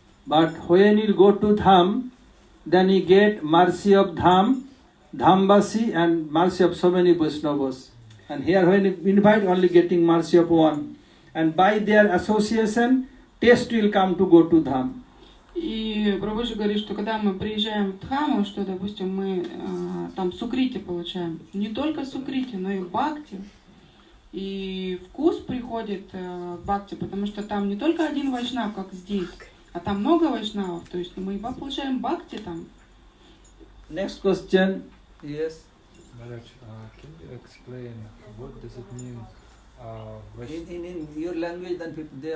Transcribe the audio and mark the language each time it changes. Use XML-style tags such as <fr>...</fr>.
<en>But when you go to Dham, then you get mercy of Dham, Dhambasi and mercy of so many Vaishnavas. And here when you invite only getting mercy of one. And by their association, taste will come to go to Dham.</en> <ru>И Прабхупада говорит, что когда мы приезжаем в Дхаму, что, допустим, мы там сукрити получаем. Не только сукрити, но и бхакти. И вкус приходит к бхакти, потому что там не только один вайшнав, как здесь, а там много вайшнавов. То есть мы получаем бхакти там.</ru> <en>Next question. Yes. Maharaj, can you explain what does it mean? In your language, then they</en>